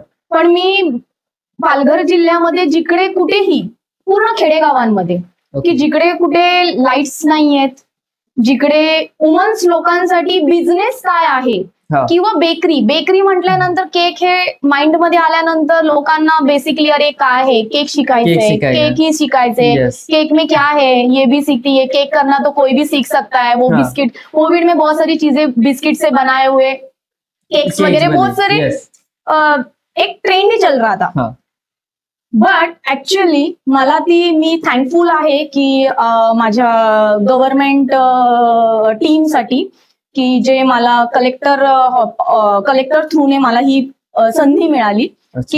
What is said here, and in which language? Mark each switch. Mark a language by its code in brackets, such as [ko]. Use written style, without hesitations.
[mr] पण मी पालघर जिल्ह्यामध्ये जिकडे कुठेही पूर्ण खेडेगावांमध्ये की जिकडे कुठे लाईट्स नाहीयेत, जिकडे वुमन्स लोकांसाठी बिझनेस काय आहे हा. किंवा बेकरी म्हटल्यानंतर केक हे माइंड मध्ये आल्यानंतर लोकांना बेसिकली अरे काय आहे केक शिकायचंय, [hi] सिखाएगा. [mr] केक ही शिकायचंय, [en] Yes. [hi] केक में क्या है ये भी सीखती है, केक करना तो कोई भी सीख सकता है, वो हाँ. बिस्किट कोविड में बहुत सारी चीजें बिस्किट से बनाए हुए केक्स वगैरह बहुत सारे [en] Yes. [hi] एक ट्रेंड ही चल रहा था. हाँ. [mr] बट ऍक्च्युअली मी थँकफुल आहे की माझ्या गव्हर्नमेंट टीमसाठी की जे मला कलेक्टर थ्रूने मला ही संधी मिळाली [hi] अच्छा.